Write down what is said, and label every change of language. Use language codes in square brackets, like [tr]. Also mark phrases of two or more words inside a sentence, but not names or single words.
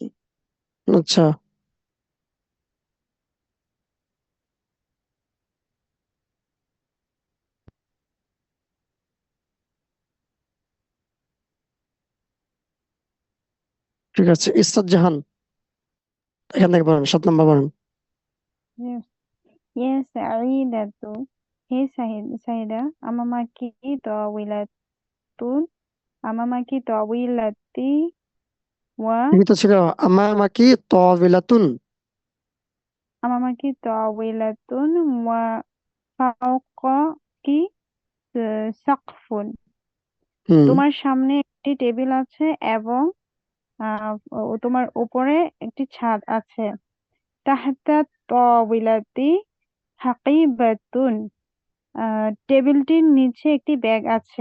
[bn] আচ্ছা ঠিক আছে। ইসরাত জাহান এখান থেকে বলেন 7 নম্বর বলেন। [en] Yes. Yes, Saidatu. [ar] Hey, Saida. أمامكِ طاولةٌ. أمامكِ طاولةِ و [bn] ঠিকই তো ছিল। [ar] أمامكِ طاولةٌ. أمامكِ طاولةٌ وفوقكِ سقفٌ. হুম [bn] তোমার সামনে একটি টেবিল আছে এবং তোমার উপরে একটি ছাদ আছে। [ar] تحتَ طاولةِ حقيبةٌ, [bn] টেবিলটির নিচে একটি ব্যাগ আছে।